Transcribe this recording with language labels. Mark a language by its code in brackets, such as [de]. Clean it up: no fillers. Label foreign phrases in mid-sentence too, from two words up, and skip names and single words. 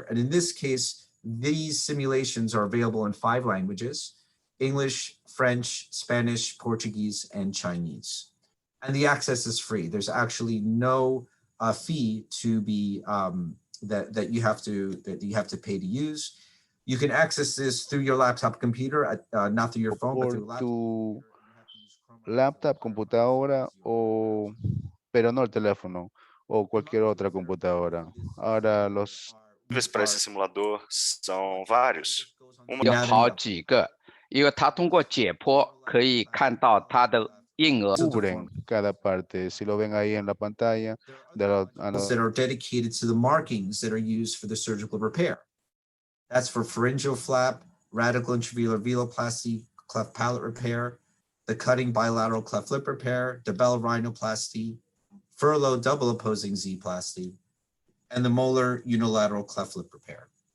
[en] And in this case, these simulations are available in 5 languages: English, French, Spanish, Portuguese, and Chinese. And the access is free. There's actually no fee to be that you have to pay to use. You can access this through your laptop computer, not through your phone, but through [es] tu laptop, computadora, pero no el teléfono o cualquier otra computadora. Ahora los [pt] para esse simulador são vários. [zh] 有好几个，因为它通过解剖可以看到它的硬额。 [es] cubren cada parte. Si lo ven ahí en la pantalla, [en] that are dedicated to the markings that are used for the surgical repair. That's for pharyngeal flap, radical intravelar veloplasty, cleft palate repair, the cutting bilateral cleft lip repair, DeBell rhinoplasty, furlow double opposing Z-plasty, and the molar unilateral cleft lip repair.